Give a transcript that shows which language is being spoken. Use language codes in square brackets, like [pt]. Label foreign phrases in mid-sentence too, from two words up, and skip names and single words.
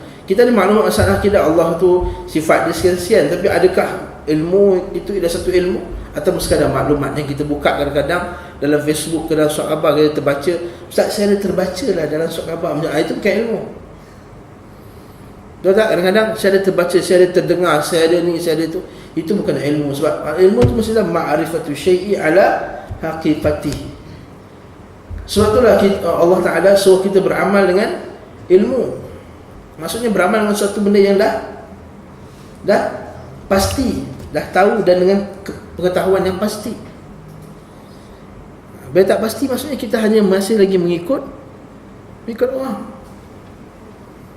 [ms] Kita ada maklumat masalah akidah, Allah tu sifat dia sekian-sekian, tapi adakah ilmu itu ialah satu ilmu atau sekadar maklumat yang kita buka kadang-kadang dalam Facebook ke dalam surat khabar kita terbaca, Ustaz saya ada terbaca lah dalam surat khabar macam itu bukan ilmu. Tahu tak, kadang-kadang saya ada terbaca, saya ada terdengar, saya ada ni, saya ada tu. Itu bukan ilmu. Sebab ilmu itu mestilah [ar] معرفة الشيء على حقيقته. [ms] Sebab itulah Allah Ta'ala suruh kita beramal dengan ilmu. Maksudnya beramal dengan suatu benda yang dah pasti, dah tahu, dan dengan pengetahuan yang pasti. Bila tak pasti, maksudnya kita hanya masih lagi mengikut orang.